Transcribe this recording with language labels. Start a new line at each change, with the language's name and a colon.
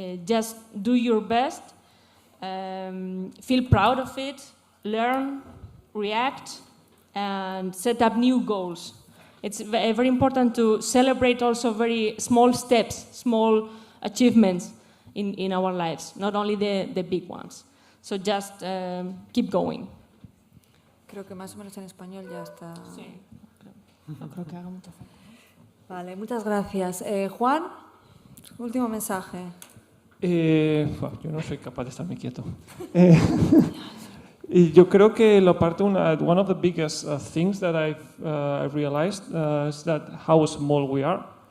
English: Just do your best, feel proud of it, learn, react, and set up new goals. It's very important to celebrate also very small steps, small achievements in our lives, not only the big ones. So just keep going.
Spanish: Creo que más o menos en español ya está. Sí, no creo que haga mucha falta. Vale, muchas gracias. Juan, último mensaje. Yo no soy capaz de estarme quieto. Y yo creo que
English: one of the biggest things that I've realized is that how small we are.